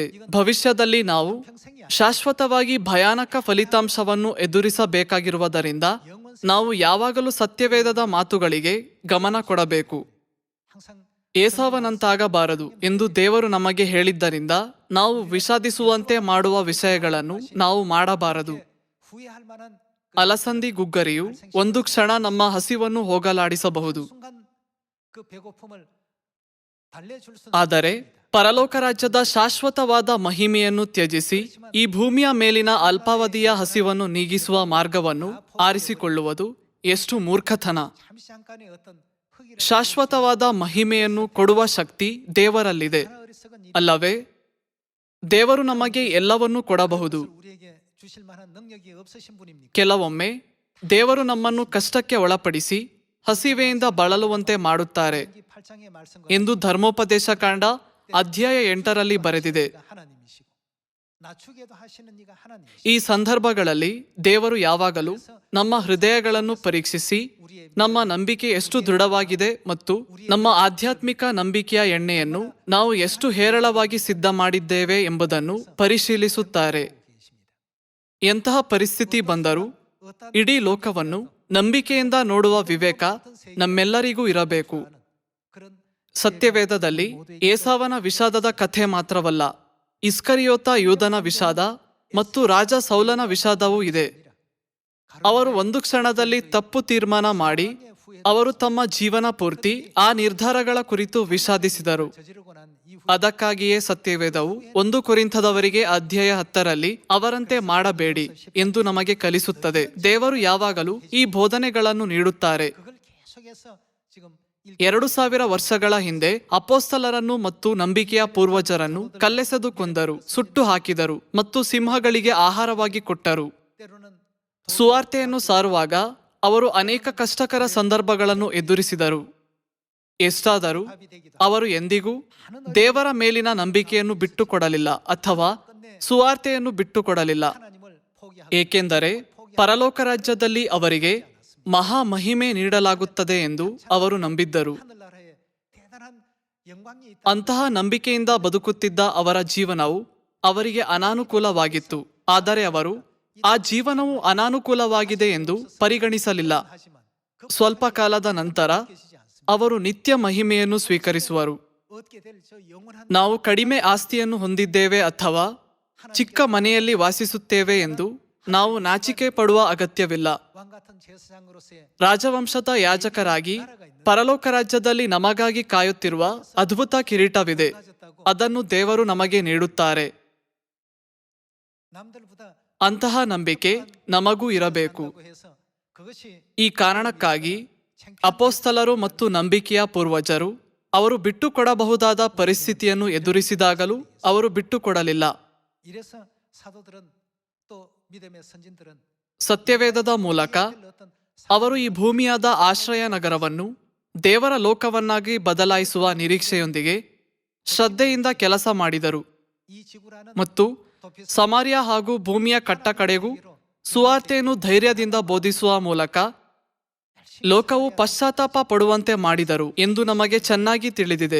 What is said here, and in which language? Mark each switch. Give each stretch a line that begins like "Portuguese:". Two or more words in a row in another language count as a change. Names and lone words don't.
Kannada: ಭವಿಷ್ಯದಲ್ಲಿ ನಾವು ಶಾಶ್ವತವಾಗಿ ಭಯಾನಕ ಫಲಿತಾಂಶವನ್ನು ಎದುರಿಸಬೇಕಾಗಿರುವುದರಿಂದ ನಾವು ಯಾವಾಗಲೂ ಸತ್ಯವೇದದ ಮಾತುಗಳಿಗೆ ಗಮನ ಕೊಡಬೇಕು. ಏಸಾವನಂತಾಗಬಾರದು ಎಂದು ದೇವರು ನಮಗೆ ಹೇಳಿದ್ದರಿಂದ ನಾವು ವಿಷಾದಿಸುವಂತೆ ಮಾಡುವ ವಿಷಯಗಳನ್ನು ನಾವು ಮಾಡಬಾರದು.
Korean: 후회할 만한
Kannada: ಅಲಸಂದಿ ಗುಗ್ಗರಿಯು ಒಂದು ಕ್ಷಣ ನಮ್ಮ ಹಸಿವನ್ನು ಹೋಗಲಾಡಿಸಬಹುದು,
Korean: 순간 그 배고픔을 달래줄 수는
Kannada: ಆದರೆ ಪರಲೋಕ ರಾಜ್ಯದ ಶಾಶ್ವತವಾದ ಮಹಿಮೆಯನ್ನು ತ್ಯಜಿಸಿ ಈ ಭೂಮಿಯ ಮೇಲಿನ ಅಲ್ಪಾವಧಿಯ ಹಸಿವನ್ನು ನೀಗಿಸುವ ಮಾರ್ಗವನ್ನು ಆರಿಸಿಕೊಳ್ಳುವುದು ಎಷ್ಟು ಮೂರ್ಖತನ.
Korean: 잠시 잠깐의 어떤 흑일의
Kannada: ಶಾಶ್ವತವಾದ ಮಹಿಮೆಯನ್ನು ಕೊಡುವ ಶಕ್ತಿ ದೇವರಲ್ಲಿದೆ,
Korean: 하나 어리석은 일
Kannada: ಅಲ್ಲವೇ? ದೇವರು ನಮಗೆ ಎಲ್ಲವನ್ನೂ ಕೊಡಬಹುದು.
Korean: 우리에게 주실 만한 능력이 없으신 분입니까?
Kannada: ಕೆಲವೊಮ್ಮೆ ದೇವರು ನಮ್ಮನ್ನು ಕಷ್ಟಕ್ಕೆ ಒಳಪಡಿಸಿ ಹಸಿವೆಯಿಂದ ಬಳಲುವಂತೆ ಮಾಡುತ್ತಾರೆ
Korean: 8장의 말씀과
Kannada: ಎಂದು ಧರ್ಮೋಪದೇಶ ಕಾಂಡ ಅಧ್ಯಾಯ 8ರಲ್ಲಿ ಬರೆದಿದೆ.
Korean: 하나님이시고 낮추게도 하시는 이가 하나님이시고
Kannada: ಈ ಸಂದರ್ಭಗಳಲ್ಲಿ ದೇವರು ಯಾವಾಗಲೂ ನಮ್ಮ ಹೃದಯಗಳನ್ನು ಪರೀಕ್ಷಿಸಿ ನಮ್ಮ ನಂಬಿಕೆ ಎಷ್ಟು ದೃಢವಾಗಿದೆ ಮತ್ತು ನಮ್ಮ ಆಧ್ಯಾತ್ಮಿಕ ನಂಬಿಕೆಯ ಎಣ್ಣೆಯನ್ನು ನಾವು ಎಷ್ಟು ಹೇರಳವಾಗಿ ಸಿದ್ಧ ಮಾಡಿದ್ದೇವೆ ಎಂಬುದನ್ನು ಪರಿಶೀಲಿಸುತ್ತಾರೆ. ಎಂತಹ ಪರಿಸ್ಥಿತಿ ಬಂದರೂ ಇಡೀ ಲೋಕವನ್ನು ನಂಬಿಕೆಯಿಂದ ನೋಡುವ ವಿವೇಕ ನಮ್ಮೆಲ್ಲರಿಗೂ ಇರಬೇಕು.
Korean: 그런
Kannada: ಸತ್ಯವೇದದಲ್ಲಿ ಏಸಾವನ ವಿಷಾದದ ಕಥೆ ಮಾತ್ರವಲ್ಲ, ಇಸ್ಕರಿಯೋತ ಯೂದನ ವಿಷಾದ ಮತ್ತು ರಾಜ ಸೌಲನ ವಿಷಾದವೂ ಇದೆ. ಅವರು ಒಂದು ಕ್ಷಣದಲ್ಲಿ ತಪ್ಪು ತೀರ್ಮಾನ ಮಾಡಿ ಅವರು ತಮ್ಮ ಜೀವನ ಪೂರ್ತಿ ಆ ನಿರ್ಧಾರಗಳ ಕುರಿತು ವಿಷಾದಿಸಿದರು.
Korean: 저지르고 난 이후
Kannada: ಅದಕ್ಕಾಗಿಯೇ ಸತ್ಯವೇದವು 1 ಕೊರಿಂಥದವರಿಗೆ ಅಧ್ಯಾಯ 10ರಲ್ಲಿ ಅವರಂತೆ ಮಾಡಬೇಡಿ ಎಂದು ನಮಗೆ ಕಲಿಸುತ್ತದೆ. ದೇವರು ಯಾವಾಗಲೂ ಈ ಬೋಧನೆಗಳನ್ನು ನೀಡುತ್ತಾರೆ.
Korean: 그걸 계속해서 지금
Kannada: 2000 ವರ್ಷಗಳ ಹಿಂದೆ ಅಪೋಸ್ತಲರನ್ನು ಮತ್ತು ನಂಬಿಕೆಯ ಪೂರ್ವಜರನ್ನು ಕಲ್ಲೆಸೆದು ಕೊಂದರು, ಸುಟ್ಟು ಹಾಕಿದರು ಮತ್ತು ಸಿಂಹಗಳಿಗೆ ಆಹಾರವಾಗಿ ಕೊಟ್ಟರು.
Korean: 때로는
Kannada: ಸುವಾರ್ತೆಯನ್ನು ಸಾರುವಾಗ ಅವರು ಅನೇಕ ಕಷ್ಟಕರ ಸಂದರ್ಭಗಳನ್ನು ಎದುರಿಸಿದರು. ಎಷ್ಟಾದರೂ
Korean: 답이 되기도
Kannada: ಅವರು ಎಂದಿಗೂ ದೇವರ ಮೇಲಿನ ನಂಬಿಕೆಯನ್ನು ಬಿಟ್ಟುಕೊಡಲಿಲ್ಲ ಅಥವಾ ಸುವಾರ್ತೆಯನ್ನು ಬಿಟ್ಟುಕೊಡಲಿಲ್ಲ.
Korean: 하나님을 포기하고
Kannada: ಏಕೆಂದರೆ ಪರಲೋಕ ರಾಜ್ಯದಲ್ಲಿ ಅವರಿಗೆ ಮಹಾ ಮಹಿಮೆ ನೀಡಲಾಗುತ್ತದೆ ಎಂದು ಅವರು ನಂಬಿದ್ದರು.
Korean: 하늘나라에 대단한 영광이 있다.
Kannada: ಅಂತಹ ನಂಬಿಕೆಯಿಂದ ಬದುಕುತ್ತಿದ್ದ ಅವರ ಜೀವನವು ಅವರಿಗೆ ಅನಾನುಕೂಲವಾಗಿತ್ತು. ಆದರೆ ಅವರು ಆ ಜೀವನವು ಅನಾನುಕೂಲವಾಗಿದೆ ಎಂದು ಪರಿಗಣಿಸಲಿಲ್ಲ.
Korean: 하지만
Kannada: ಸ್ವಲ್ಪ ಕಾಲದ ನಂತರ
Korean: 계시지 않습니다.
Kannada: ಅವರು ನಿತ್ಯ ಮಹಿಮೆಯನ್ನು ಸ್ವೀಕರಿಸುವರು.
Korean: 얻게 될 저 영원한
Kannada: ನಾವು ಕಡಿಮೆ ಆಸ್ತಿಯನ್ನು ಹೊಂದಿದ್ದೇವೆ ಅಥವಾ ಚಿಕ್ಕ ಮನೆಯಲ್ಲಿ ವಾಸಿಸುತ್ತೇವೆ ಎಂದು ನಾವು ನಾಚಿಕೆ ಪಡುವ ಅಗತ್ಯವಿಲ್ಲ.
Korean: 왕 같은 제사장으로서의
Kannada: ರಾಜವಂಶದ ಯಾಜಕರಾಗಿ ಪರಲೋಕ ರಾಜ್ಯದಲ್ಲಿ ನಮಗಾಗಿ ಕಾಯುತ್ತಿರುವ ಅದ್ಭುತ ಕಿರೀಟವಿದೆ.
Korean: 가졌다고
Kannada: ಅದನ್ನು ದೇವರು ನಮಗೆ ನೀಡುತ್ತಾರೆ.
Korean: 남들보다
Kannada: ಅಂತಹ ನಂಬಿಕೆ ನಮಗೂ ಇರಬೇಕು.
Korean: 한다고 해서 그것이
Kannada: ಈ ಕಾರಣಕ್ಕಾಗಿ ಅಪೋಸ್ತಲರು ಮತ್ತು ನಂಬಿಕೆಯ ಪೂರ್ವಜರು ಅವರು ಬಿಟ್ಟುಕೊಡಬಹುದಾದ ಪರಿಸ್ಥಿತಿಯನ್ನು ಎದುರಿಸಿದಾಗಲೂ ಅವರು ಬಿಟ್ಟುಕೊಡಲಿಲ್ಲ.
Korean: 이래서 사도들은 또 믿음의 선진들은
Kannada: ಸತ್ಯವೇದದ ಮೂಲಕ
Korean: 어떤
Kannada: ಅವರು ಈ ಭೂಮಿಯಾದ ಆಶ್ರಯ ನಗರವನ್ನು ದೇವರ ಲೋಕವನ್ನಾಗಿ ಬದಲಾಯಿಸುವ ನಿರೀಕ್ಷೆಯೊಂದಿಗೆ ಶ್ರದ್ಧೆಯಿಂದ ಕೆಲಸ ಮಾಡಿದರು
Korean: 이 지구라는
Kannada: ಮತ್ತು ಸಮಾರ್ಯ ಹಾಗೂ ಭೂಮಿಯ ಕಟ್ಟಕಡೆಗೂ ಸುವಾರ್ತೆಯನ್ನು ಧೈರ್ಯದಿಂದ ಬೋಧಿಸುವ ಮೂಲಕ ಲೋಕವು ಪಶ್ಚಾತ್ತಾಪ ಪಡುವಂತೆ ಮಾಡಿದರು ಎಂದು ನಮಗೆ ಚೆನ್ನಾಗಿ ತಿಳಿದಿದೆ.